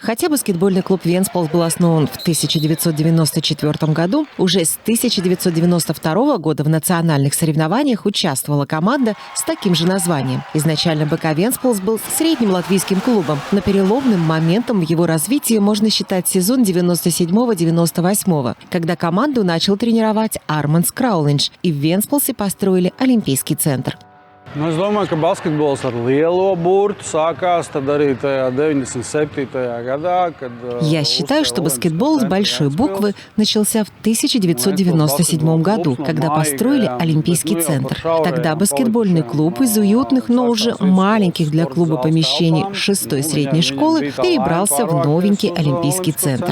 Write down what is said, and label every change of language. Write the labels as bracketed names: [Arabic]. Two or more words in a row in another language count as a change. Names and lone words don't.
[Russian] Хотя баскетбольный клуб «Венспилс» был основан в 1994 году, уже с 1992 года в национальных соревнованиях участвовала команда с таким же названием. Изначально БК «Венспилс» был средним латвийским клубом, но переломным моментом в его развитии можно считать сезон 97-98, когда команду начал тренировать Армандс Краулинш, и в Венспилсе построили Олимпийский центр. [Latvian] Es domāju, ka basketbols ar lielo burtu sākās tad arī tajā 97. gadā, kad... [Russian] Я считаю, что баскетбол с большой буквы начался в 1997 году, когда построили Олимпийский центр. Тогда баскетбольный клуб из уютных, но уже маленьких для клуба помещений 6-й средней школы перебрался в новенький Олимпийский центр.